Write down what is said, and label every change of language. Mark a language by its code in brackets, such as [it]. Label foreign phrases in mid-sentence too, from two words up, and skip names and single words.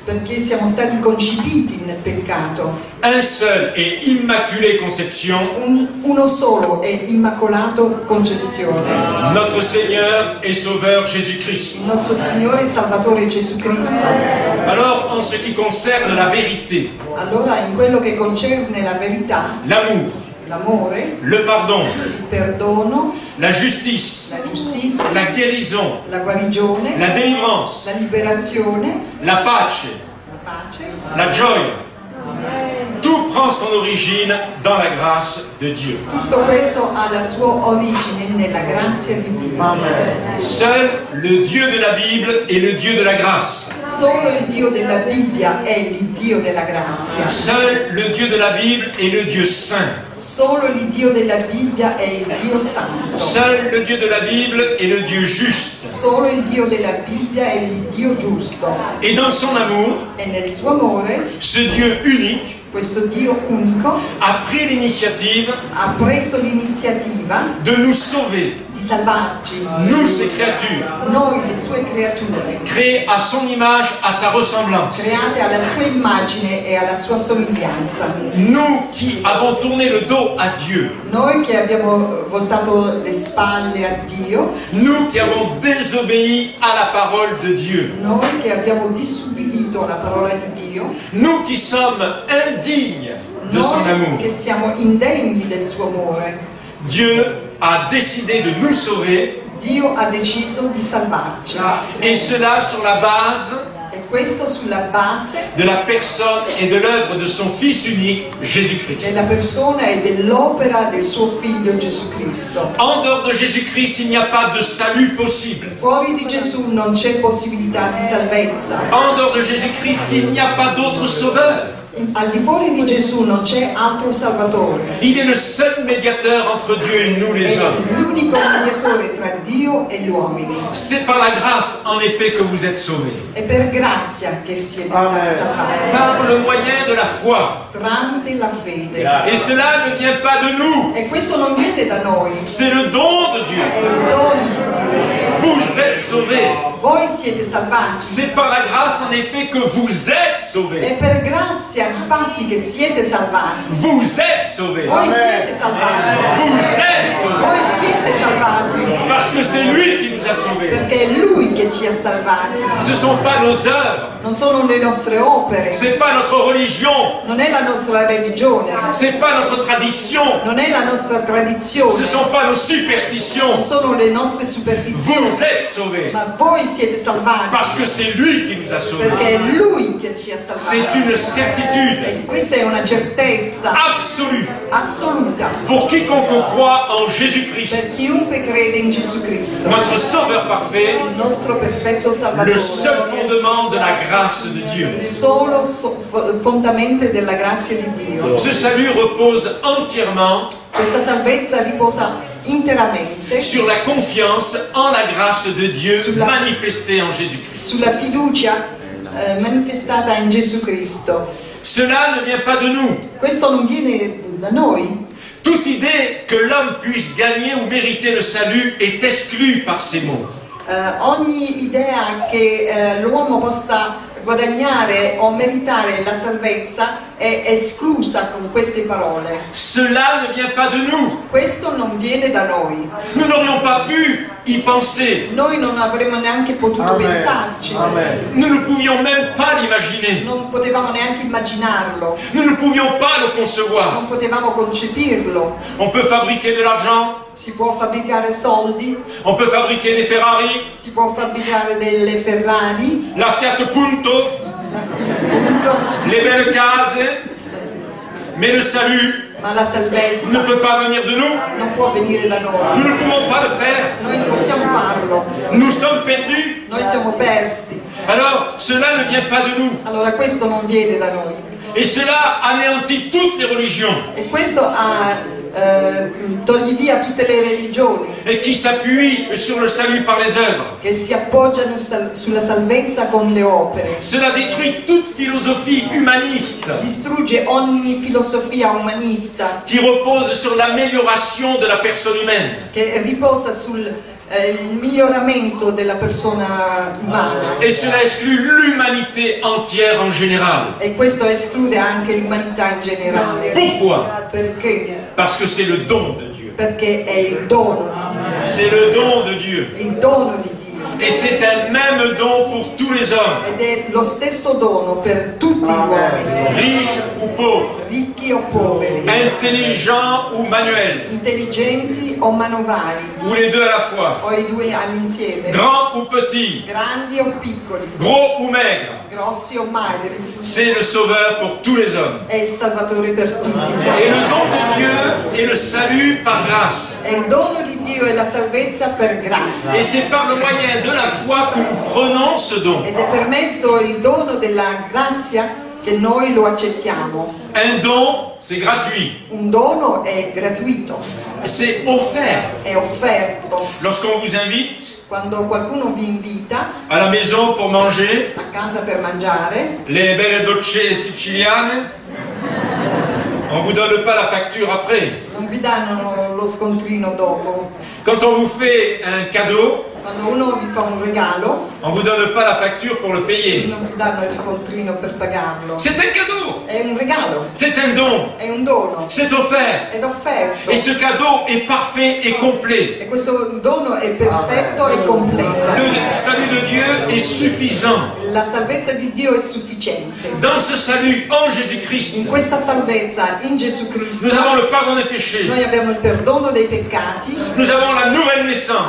[it] perché siamo stati concepiti nel peccato. [fr] Un seul et immaculé conception, [it] Uno solo e immacolato concezione, [fr] notre Seigneur et Sauveur Jésus-Christ. [it] il nostro Signore e Salvatore Gesù Cristo. [fr] Alors, en ce qui concerne la vérité, [it] Allora, in quello che concerne la verità, [fr] l'amour, [it] l'amore, [fr] le pardon, [it] il perdono, [fr] la justice, [it] la giustizia, [fr] la guérison, [it] la guarigione, [fr] la délivrance, [it] la liberazione, [fr] la pace, [it] la pace, la gioia, [fr] tout prend son origine dans la grâce de Dieu. [it] tutto questo ha la sua origine nella grazia di Dio. [fr] Seul le Dieu de la Bible est le Dieu de la grâce. [it] Solo il Dio della Bibbia è il Dio della grazia. [fr] Seul le Dieu de la Bible est le Dieu saint. [it] Solo il Dio della Bibbia è il Dio santo. [fr] Seul le Dieu de la Bible est le Dieu juste. [it] Solo il Dio della Bibbia è il Dio giusto. [fr] Et dans son amour, [it] E nel suo amore, [fr] ce Dieu unique [it] questo Dio unico [fr] a pris l'initiative [it] ha preso l'iniziativa [fr] de nous sauver [it] di di salvarci, [fr] nous ses créatures, [it] noi le sue creature, [fr] créées à son image, à sa ressemblance. [it] create alla sua immagine e alla sua somiglianza. [fr] Nous qui avons tourné le dos à Dieu, [it] Noi che abbiamo voltato le spalle a Dio, [fr] nous qui avons désobéi à la parole de Dieu, [it] noi che abbiamo disubbidito la parola di Dio, [fr] nous qui sommes indignes de son [it] noi [fr] amour. [it] che siamo indegni del suo amore. [fr] Dieu a décidé de nous sauver, [it] Dio ha deciso di salvarci, [fr] et cela sur la base [it] e questo sulla base [fr] de la personne et de l'œuvre de son Fils unique, Jésus-Christ. [it] della persona e dell'opera del suo figlio Gesù Cristo. [fr] En dehors de Jésus-Christ, il n'y a pas de salut possible. [it] Fuori di Gesù non c'è possibilità di salvezza. [fr] En dehors de Jésus-Christ, il n'y a pas d'autre sauveur. [it] Al di fuori di Gesù non c'è altro Salvatore. [fr] Il est le seul médiateur entre Dieu et nous les [it] È [fr] hommes. [it] l'unico mediatore tra Dio e gli uomini. [fr] C'est par la grâce, en effet, que vous êtes sauvés. [it] È per grazia che siete stati salvati, [fr] Par le moyen de la foi. [it] tramite la fede. [fr] Et cela ne vient pas de nous. [it] E questo non viene da noi, [fr] C'est le don de Dieu. [it] è il dono di Dio. [fr] Vous êtes sauvés. [it] Voi siete salvati. [fr] C'est par la grâce, en effet, que vous êtes sauvés. [it] È per grazia infatti che siete salvati. [fr] Vous êtes sauvés. [it] Voi siete salvati. [fr] Vous êtes sauvés. [it] Voi siete salvati [fr] Parce que c'est lui qui nous a sauvés. [it] perché è Lui che ci ha salvati. [fr] Ce ne sont pas nos œuvres. [it] Non sono le nostre opere, [fr] C'est pas notre religion. [it] non è la nostra religione, [fr] C'est pas notre tradition. [it] non è la nostra [fr] Ce [it] tradizione, [fr] ne sont pas nos [it] non [fr] superstitions. [it] sono le nostre superstizioni, [fr] Vous êtes sauvés. [it] ma voi siete salvati [fr] Parce que c'est lui qui nous a sauvés. [it] perché è Lui che ci ha [fr] C'est [it] salvati. [fr] une certitude [it] E questa è una certezza [fr] absolue [it] assoluta [fr] pour quiconque croit en Jésus-Christ, [it] per chiunque crede in Gesù Cristo, [fr] notre Sauveur parfait, [it] il nostro perfetto [fr] le [it] Salvatore, [fr] seul fondement de la grâce de Dieu. [it] il solo fondamento della grazia di Dio. [fr] Ce salut repose entièrement [it] Questa salvezza riposa interamente [fr] sur la confiance en la grâce de Dieu [it] Sulla- [fr] manifestée en Jésus-Christ. [it] sulla fiducia manifestata in Gesù Cristo. [fr] Cela ne vient pas de nous. [it] Questo non viene da noi. [fr] Toute idée que l'homme puisse gagner ou mériter le salut est exclue par ces mots. [it] Ogni idea che l'uomo possa guadagnare o meritare la salvezza è esclusa con queste parole. [fr] Cela ne vient pas de nous. [it] Questo non viene da noi. [fr] Nous n'aurions pas pu y penser. [it] Noi non avremmo neanche potuto pensarci. [fr] Nous ne pouvions même pas l'imaginer. [it] Non potevamo neanche immaginarlo. [fr] Nous ne pouvions pas le concevoir. [it] Non potevamo concepirlo. [fr] On peut fabriquer de l'argent, [it] Si può fabbricare soldi, [fr] on peut fabriquer des Ferrari, [it] si può fabbricare delle Ferrari, [fr] la Fiat Punto, [it] appunto, [fr] les belles cases, mais le salut [it] ma la [fr] ne [it] salvezza [fr] peut pas venir de nous. [it] non può venire da [fr] Nous [it] noi. [fr] ne pouvons pas le faire. [it] Noi non possiamo farlo. [fr] Nous sommes perdus. [it] Noi siamo persi. [fr] Alors, cela ne vient pas de nous. [it] Allora questo non viene da noi. [fr] Et cela anéantit toutes les religions [it] E questo toglie via tutte le religioni [fr] et qui s'appuient sur le salut par les œuvres. [it] che si appoggiano sulla salvezza con le opere. [fr] Cela détruit toute philosophie humaniste [it] Distrugge ogni filosofia umanista [fr] qui repose sur l'amélioration de la personne humaine. [it] che riposa sul il miglioramento della persona umana. [fr] Et cela exclut l'humanité entière en général. [it] E questo esclude anche l'umanità in generale. [fr] Pourquoi? [it] Perché? [fr] Parce que c'est le don de Dieu. [it] Perché è il dono di [fr] C'est le don de Dieu. [it] Dio. Il dono di Dio. [fr] Et c'est un même don pour tous les hommes, [it] Ed è lo stesso dono per tutti gli uomini, [fr] riches ou pauvres, [it] ricchi o poveri, [fr] intelligents ou manuels, [it] intelligenti o manovali, [fr] ou les deux à la fois, [it] o i due all'insieme, [fr] grands ou petits, [it] grandi o piccoli, [fr] gros ou maigres. [it] grossi o magri. [fr] C'est le sauveur pour tous les hommes. [it] È il Salvatore per tutti gli [fr] Et [it] uomini. [fr] le don de Dieu est le salut par grâce. [it] È il dono di Dio e la salvezza per grazia. [fr] Et c'est par le moyen de la foi que nous prenons ce don. [it] Ed è per mezzo il dono della grazia che noi lo accettiamo. [fr] Un don, c'est gratuit, [it] Un dono è gratuito, [fr] c'est offert. [it] è offerto. [fr] Lorsqu'on vous invite [it] Quando qualcuno vi invita [fr] à la maison pour manger, [it] a casa per mangiare, [fr] les belles [it] docce siciliane, [fr] on vous donne pas la facture après. [it] non vi danno lo scontrino dopo. [fr] Quand on vous fait un cadeau, [it] Quando uno vi fa un regalo, [fr] on ne vous donne pas la facture pour le payer. [it] non vi danno il scontrino per pagarlo. [fr] C'est un cadeau, [it] È un regalo, [fr] c'est un don, [it] è un dono, [fr] c'est offert. [it] è offerto. [fr] Et ce cadeau est parfait et complet. [it] E questo dono è perfetto e completo. [fr] Le salut de Dieu est suffisant. [it] La salvezza di Dio è sufficiente. [fr] Dans ce salut en Jésus-Christ, [it] In questa salvezza in Gesù Cristo [fr] nous avons le pardon des péchés. [it] noi abbiamo il perdono dei peccati, [fr] Nous avons la nouvelle naissance.